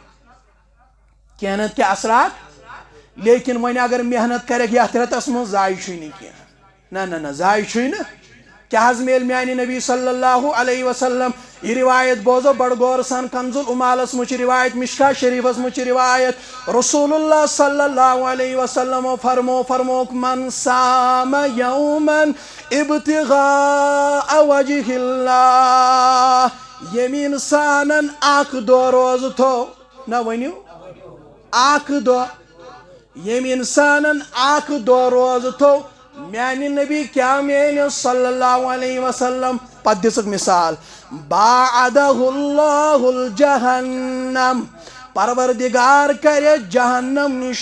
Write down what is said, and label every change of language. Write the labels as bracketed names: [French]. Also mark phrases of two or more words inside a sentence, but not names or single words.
[Kashmiri] کینٛہہ نتہٕ کینٛہہ اثرات لیکن وۄنۍ اگر محنت کرکھ یتھ رٮ۪تس منٛز ضایہِ چھُے نہٕ کینٛہہ نہ ضایہِ چھُے نہٕ کیٛاہ حظ میلہِ میانہِ نبی [Arabic] صلی اللہ علیہ وسلم [Kashmiri] یہ روایت بوزو بڑ غور سان کنز العمالس منٛز چھِ روایت مشکا شریفس منٛز چھِ روایت رسول اللہ [Arabic] صلی اللہ علیہ وسلم [Kashmiri] فرموک [Arabic] من صام یومن ابتغاء وجہ اللہ [Kashmiri] ییٚمہِ انسانن اکھ دۄہ روزٕ تھوٚو نہ ؤنِو اکھ دۄہ ییٚمہِ انسانن اکھ دۄہ روزٕ تھوٚو میانہِ نبی کیٛاہ میلہِ [Arabic] صلی اللہ علیہ وسلم [Kashmiri] پتہٕ دِژٕکھ مثال [Arabic] باعدہ اللہ الجہنم [Kashmiri] پروردگار کرِ جہنم نش